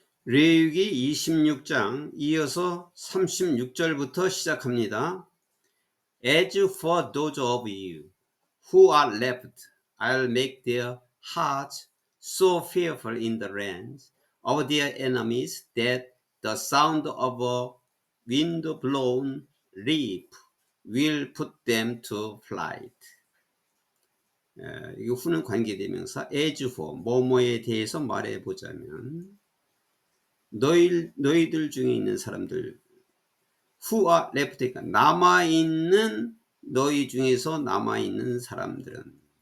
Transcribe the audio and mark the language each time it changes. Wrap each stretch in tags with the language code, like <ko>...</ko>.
<ko>레위기 26장 이어서 36절부터 시작합니다.</ko> <en>As for those of you who are left, I'll make their hearts so fearful in the land of their enemies that the sound of a wind-blown leaf will put them to flight.</en> <ko>이 후는 관계대명사</ko> <en>as for</en> <ko>뭐뭐에 대해서 말해보자면 너희들 중에 있는 사람들</ko> <en>who are left,</en> <ko>그러니까 남아있는 너희 중에서 남아있는 사람들은</ko>